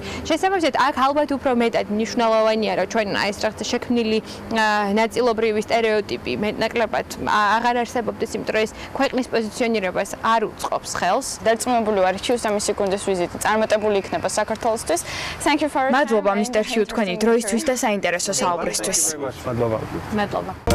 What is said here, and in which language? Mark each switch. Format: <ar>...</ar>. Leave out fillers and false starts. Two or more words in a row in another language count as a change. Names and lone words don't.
<ka>შესაბამისად, აქ ალბათ უფრო მეტად მნიშვნელოვანია, რომ ჩვენ ეს რაღაცა შექმნილი ნაწილობრივი სტერეოტიპი მეტნაკლებად აღარ არსებობდეს, იმიტომ რომ ეს ქვეყნის პოზიციონირებას არ უწყობს ხელს. დარწმუნებული ვარ, ჰიუსამისი გუნდის ვიზიტი წარმატებული იქნება საქართველოსთვის.</ka> <en>Thank you for</en> <ka>მადლობა მისტერ ჰიუ თქვენი დროისთვის და საინტერესო საუბრისთვის. მადლობა. მადლობა.</ka>